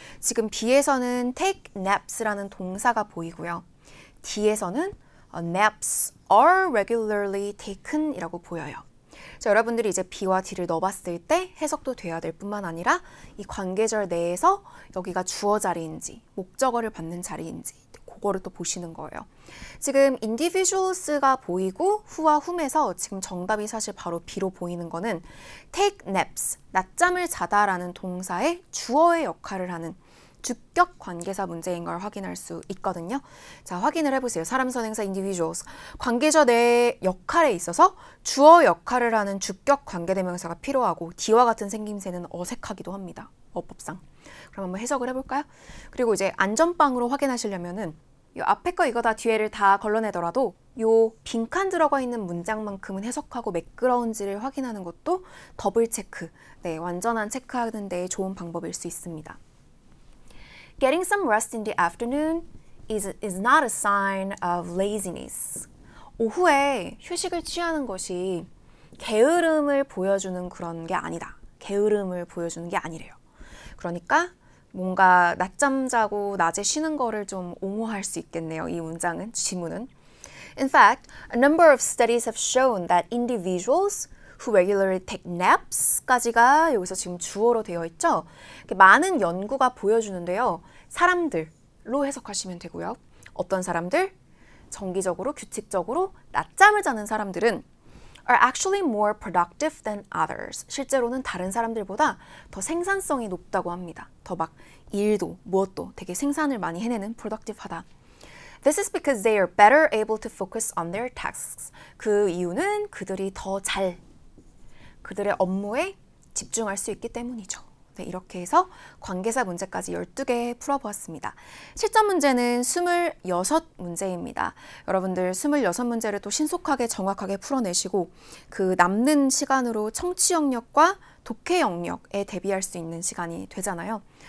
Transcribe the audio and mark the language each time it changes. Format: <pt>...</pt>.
<ko>지금 B에서는 take naps라는 동사가 보이고요.</ko> <en>D에서는 naps are regularly taken</en> <ko>이라고 보여요. 자, 여러분들이 이제 B와 D를 넣어봤을 때 해석도 돼야 될 뿐만 아니라 이 관계절 내에서 여기가 주어 자리인지 목적어를 받는 자리인지 그거를 또 보시는 거예요. 지금 individuals가 보이고 who와 whom에서 지금 정답이 사실 바로 B로 보이는 거는 take naps, 낮잠을 자다라는 동사의 주어의 역할을 하는 주격 관계사 문제인 걸 확인할 수 있거든요. 자, 확인을 해보세요. 사람, 선행사, individuals. 관계자 내 역할에 있어서 주어 역할을 하는 주격 관계대명사가 필요하고 D와 같은 생김새는 어색하기도 합니다. 어법상. 그럼 한번 해석을 해볼까요? 그리고 이제 안전빵으로 확인하시려면은 이 앞에 거 이거 다 뒤에를 다 걸러내더라도 요 빈칸 들어가 있는 문장만큼은 해석하고 매끄러운지를 확인하는 것도 더블 체크, 네, 완전한 체크하는 데 좋은 방법일 수 있습니다.</ko> <en>Getting some rest in the afternoon is not a sign of laziness.</en> <ko>오후에 휴식을 취하는 것이 게으름을 보여주는 그런 게 아니다. 게으름을 보여주는 게 아니래요. 그러니까 뭔가 낮잠 자고 낮에 쉬는 거를 좀 옹호할 수 있겠네요. 이 문장은, 지문은.</ko> <en>In fact, a number of studies have shown that individuals who regularly take naps</en> <ko>까지가 여기서 지금 주어로 되어 있죠. 많은 연구가 보여주는데요. 사람들로 해석하시면 되고요. 어떤 사람들? 정기적으로, 규칙적으로 낮잠을 자는 사람들은</ko> <en>are actually more productive than others.</en> <ko>실제로는 다른 사람들보다 더 생산성이 높다고 합니다. 더 막 일도 무엇도 되게 생산을 많이 해내는 productive하다.</ko> <en>This is because they are better able to focus on their tasks.</en> <ko>그 이유는 그들이 더 잘 그들의 업무에 집중할 수 있기 때문이죠. 네, 이렇게 해서 관계사 문제까지 12개 풀어보았습니다. 실전 문제는 26문제입니다. 여러분들 26문제를 또 신속하게 정확하게 풀어내시고 그 남는 시간으로 청취 영역과 독해 영역에 대비할 수 있는 시간이 되잖아요.</ko>